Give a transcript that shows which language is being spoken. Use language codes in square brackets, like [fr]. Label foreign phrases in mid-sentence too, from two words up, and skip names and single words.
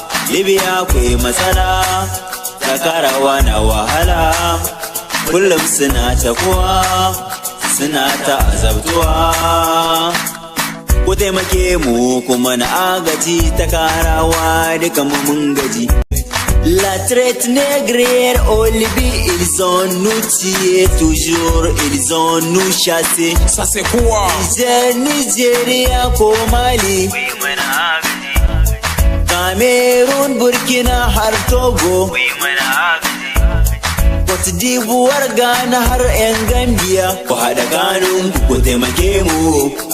[ha] Libya ku yi matsala, Takarawa na wahala, kullum suna cakuwa, suna ta azabtuwa. Ku taimake mu kuma na agaji, Takarawa duka mu mun gaji. [fr] La traite négrière au Libye, ils ont nous tué toujours, ils ont nous chassé. Ça c'est quoi? [ha] Niger, Nigeria ko Mali. Cameroon, Burkina har Togo. Cote d'Ivoire, Ghana har 'yan Gambia. Ku haɗa kanunku ku taimake mu.